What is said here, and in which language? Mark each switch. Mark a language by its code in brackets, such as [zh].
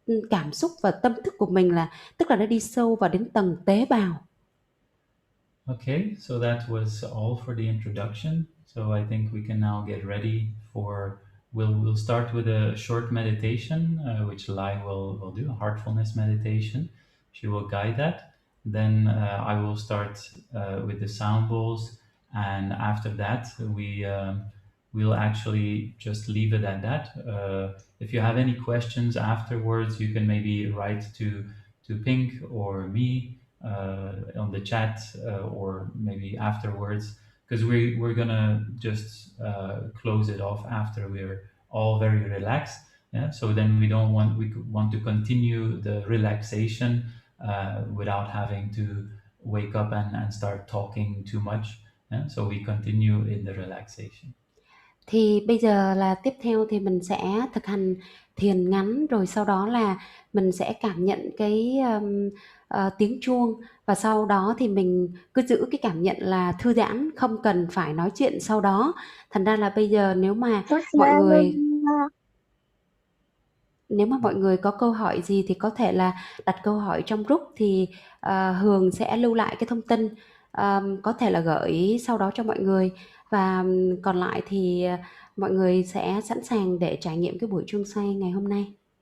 [vi] cảm xúc và tâm thức của mình, là tức là nó đi sâu vào đến tầng tế bào. [en] Okay, so that was all for the introduction. So I think we can now get ready for. We'll start with a short meditation, which Lai will do, a heartfulness meditation. She will guide that. Then I will start with the sound bowls, and after that we'll actually just leave it at that. If you have any questions afterwards, you can maybe write to Pink or me on the chat, or maybe afterwards, because we're gonna just close it off after we're all very relaxed. Yeah, so then we want to continue the relaxation without having to wake up and start talking too much. Yeah, so we continue in the relaxation. [vi] Thì bây giờ là tiếp theo thì mình sẽ thực hành thiền ngắn, rồi sau đó là mình sẽ cảm nhận cái tiếng chuông, và sau đó thì mình cứ giữ cái cảm nhận là thư giãn, không cần phải nói chuyện sau đó. Thành ra là bây giờ nếu mà mọi người có câu hỏi gì thì có thể là đặt câu hỏi trong group, thì Hường sẽ lưu lại cái thông tin, có thể là gửi sau đó cho mọi người, và còn lại thì mọi người sẽ sẵn sàng để trải nghiệm cái buổi chuông xoay ngày hôm nay.